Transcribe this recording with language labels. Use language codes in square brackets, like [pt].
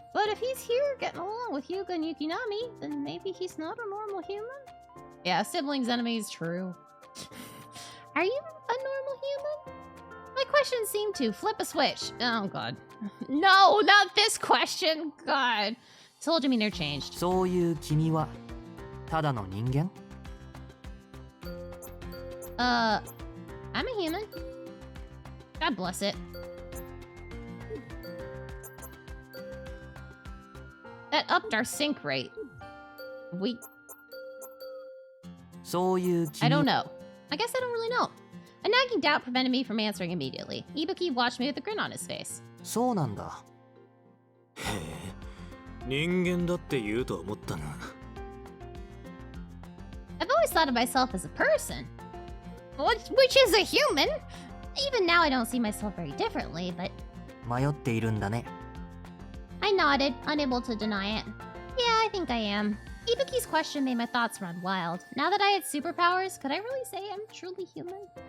[en] But if he's here getting along with Hyuga and Yukinami, then maybe he's not a normal human? Yeah, siblings, enemies, true. Are you a normal human? My questions seem to flip a switch. Oh, God. No, not this question. God. His whole demeanor changed. [ja] そういう君はただの人間? [en] I'm a human. God bless it. That upped our sync rate. [ja] そういう君 [en] I don't know. I guess I don't really know. A nagging doubt prevented me from answering immediately. Ibuki watched me with a grin on his face. [ja] そうなんだ。へえ、人間だって言うと思ったが。 [en] I've always thought of myself as a person. Which is a human. Even now I don't see myself very differently, but... [ja] 迷っているんだね。 [en] I nodded, unable to deny it. Yeah, I think I am. Ibuki's question made my thoughts run wild. Now that I had superpowers, could I really say I'm truly human?